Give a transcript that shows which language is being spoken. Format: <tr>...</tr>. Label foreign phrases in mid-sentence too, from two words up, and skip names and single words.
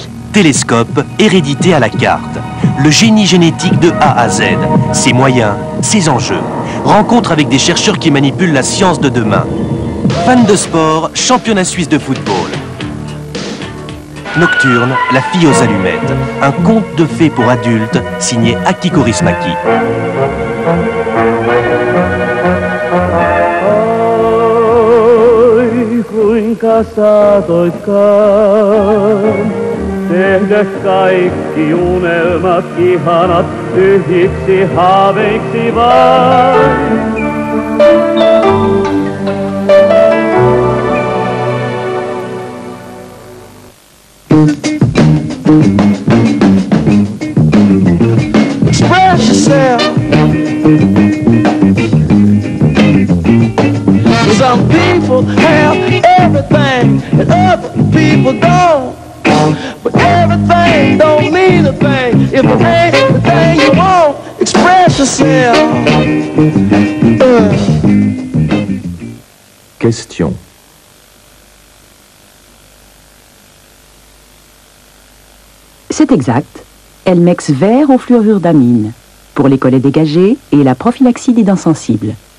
<fr>Télescope, hérédité à la carte. Le génie génétique de A à Z. Ses moyens, ses enjeux. Rencontre avec des chercheurs qui manipulent la science de demain. Fan de sport, championnat suisse de football. Nocturne, la fille aux allumettes. Un conte de fées pour adultes, signé Aki Kaurismäki.</fr> <fi>Kuinka saatoitkaan tehdä kaikki unelmat ihanat tyhjiksi haaveiksi vaan.</fi> <en>Express yourself. Some people have everything and other people don't. But everything don't mean a thing if it ain't the thing you want. Express yourself.</en> <fr>Question. C'est exact. Elmex vert au fluorure d'amine. Pour les collets dégagés et la prophylaxie des dents sensibles.</fr>